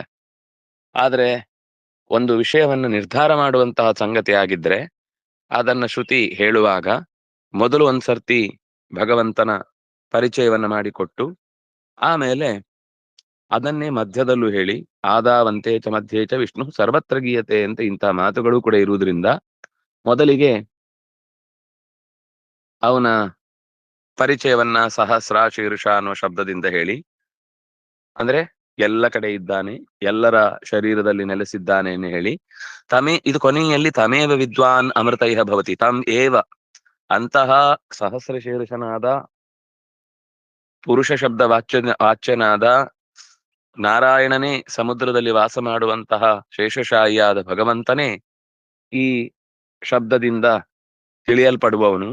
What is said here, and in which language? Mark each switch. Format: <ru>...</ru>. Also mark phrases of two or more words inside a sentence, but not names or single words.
<kn>ಆದ್ರೆ ಒಂದು ವಿಷಯವನ್ನು ನಿರ್ಧಾರ ಮಾಡುವಂತಹ ಸಂಗತಿ ಆಗಿದ್ರೆ ಅದನ್ನ ಶ್ರುತಿ ಹೇಳುವಾಗ ಮೊದಲು ಒಂದ್ಸರ್ತಿ ಭಗವಂತನ ಪರಿಚಯವನ್ನ ಮಾಡಿಕೊಟ್ಟು ಆಮೇಲೆ ಅದನ್ನೇ ಮಧ್ಯದಲ್ಲೂ ಹೇಳಿ</kn> <sa>ಆದಾವಂತೆ ಚ ಮಧ್ಯೆ ಚ ವಿಷ್ಣು ಸರ್ವತ್ರ ಗೀಯತೆ</sa> <kn>ಅಂತ ಇಂತಹ ಮಾತುಗಳು ಕೂಡ ಇರುವುದರಿಂದ ಮೊದಲಿಗೆ ಅವನ ಪರಿಚಯವನ್ನ ಸಹಸ್ರ ಶೀರ್ಷ ಅನ್ನುವ ಶಬ್ದದಿಂದ ಹೇಳಿ, ಅಂದ್ರೆ ಎಲ್ಲ ಕಡೆ ಇದ್ದಾನೆ, ಎಲ್ಲರ ಶರೀರದಲ್ಲಿ ನೆಲೆಸಿದ್ದಾನೆ ಎಂದು ಹೇಳಿ, ಇದು ಕೊನೆಯಲ್ಲಿ</kn> <sa>ತಮೇವ ವಿದ್ವಾನ್ ಅಮೃತೈಹ ಭವತಿ ತಮ್ ಏವ,</sa> <kn>ಅಂತಹ ಸಹಸ್ರ ಶೀರ್ಷನಾದ ಪುರುಷ ಶಬ್ದ ವಾಚ್ಯನಾದ ನಾರಾಯಣನೇ ಸಮುದ್ರದಲ್ಲಿ ವಾಸ ಮಾಡುವಂತಹ ಶೇಷಶಾಹಿಯಾದ ಭಗವಂತನೇ ಈ ಶಬ್ದದಿಂದ ತಿಳಿಯಲ್ಪಡುವವನು.</kn>